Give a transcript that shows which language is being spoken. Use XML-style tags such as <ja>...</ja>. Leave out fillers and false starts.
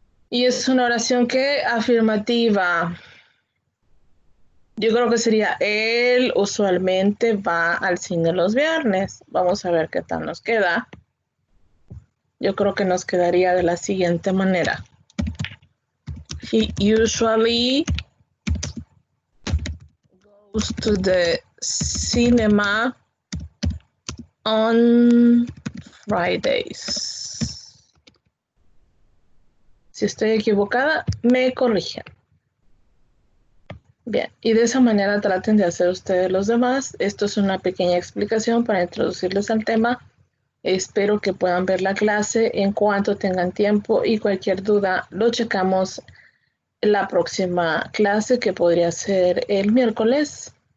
<es>Y es una oración que afirmativa. Yo creo que sería él usualmente va al cine los viernes. Vamos a ver qué tal nos queda. Yo creo que nos quedaría de la siguiente manera.</es> <en>He usually goes to the cinema on Fridays.</en> <es>Si estoy equivocada, me corrigen. Bien, y de esa manera traten de hacer ustedes los demás. Esto es una pequeña explicación para introducirles al tema. Espero que puedan ver la clase en cuanto tengan tiempo y cualquier duda lo checamos en la próxima clase, que podría ser el miércoles.</es>